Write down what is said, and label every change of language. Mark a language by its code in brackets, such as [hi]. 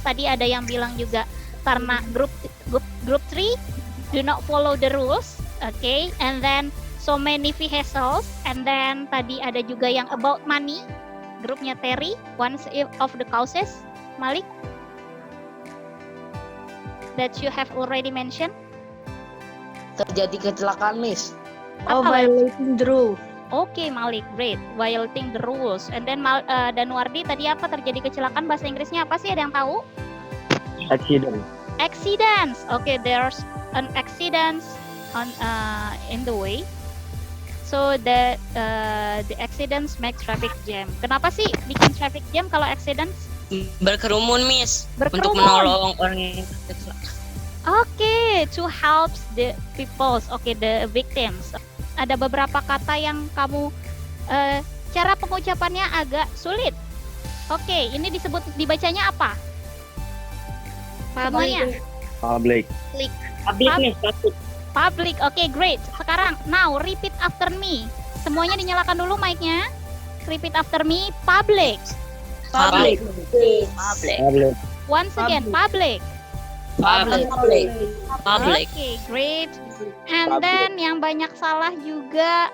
[id] Tadi ada yang bilang juga karena group 3 [en] do not follow the rules. Okay, and then so many vehicles. And then [id] tadi ada juga yang [en] about money. Grupnya Terry, one of the causes. Malik, that you have already mentioned. [id] Terjadi kecelakaan, Miss. [en] Violating the rule. Oke, Malik, great. Violating the rules. And then Danuardi [id] tadi apa terjadi kecelakaan? Bahasa Inggrisnya apa sih? Ada yang tahu? [en] Accident. Accidents. Okay, there's an accident on in the way. So the accidents make traffic jam. [id] Kenapa sih bikin traffic jam kalau accidents? Berkerumun, Miss. Untuk Berkerumun. menolong orang yang kecelakaan. [en] Okay, to help the peoples. Okay, the victims. [id] Ada beberapa kata yang kamu cara pengucapannya agak sulit. Oke, ini dibacanya apa? Semuanya. [en] Public. Public. Oke, great. [id] Sekarang, [en] now repeat after me. [id] Semuanya dinyalakan dulu mic-nya. [en] Repeat after me. Public. Once again, public. Oke, great. And then [id] yang banyak salah juga.